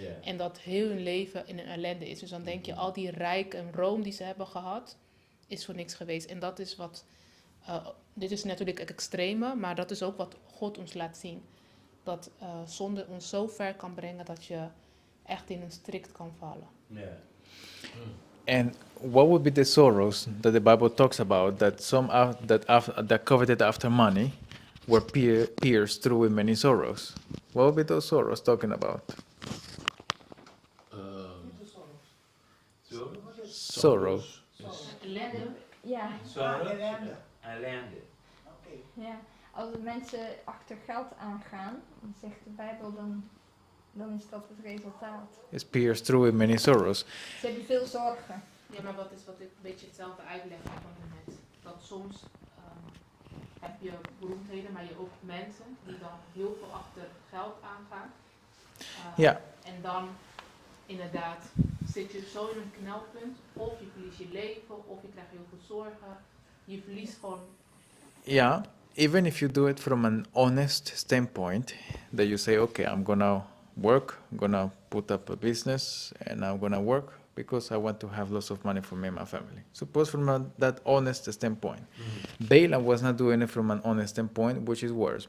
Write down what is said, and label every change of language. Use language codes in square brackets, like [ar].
[nl] En dat heel hun leven in een ellende is. Dus dan denk je, al die rijk en roem die ze hebben gehad, is voor niks geweest. En dat is wat, dit is natuurlijk het extreme, maar dat is ook wat God ons laat zien. Dat zonde ons zo ver kan brengen dat je echt in een strikt kan vallen. [en] And what would be the sorrows that the Bible talks about that that coveted after money were pierced through with many sorrows? What would be those sorrows talking about? Sorrows. [nl] Ellende. Ja. Ellende. Ja. Als de mensen achter geld aangaan, dan zegt de Bijbel, dan is dat het resultaat. [en] It's pierced through with many sorrows. [nl] Ze hebben veel zorgen. Ja, maar wat is wat ik een beetje hetzelfde uitleg van net. Dat soms heb je beroemdheden, maar je ook mensen die dan heel veel achter geld aangaan. Ja. En dan inderdaad zit je zo in een knelpunt, of je verliest je leven, of je krijgt heel veel zorgen. Je verliest gewoon... [en] Yeah, even if you do it from an honest standpoint, that you say, okay, I'm gonna work, I'm gonna put up a business, and I'm gonna work because I want to have lots of money for me and my family. Suppose from that honest standpoint. Balaam was not doing it from an honest standpoint, which is worse.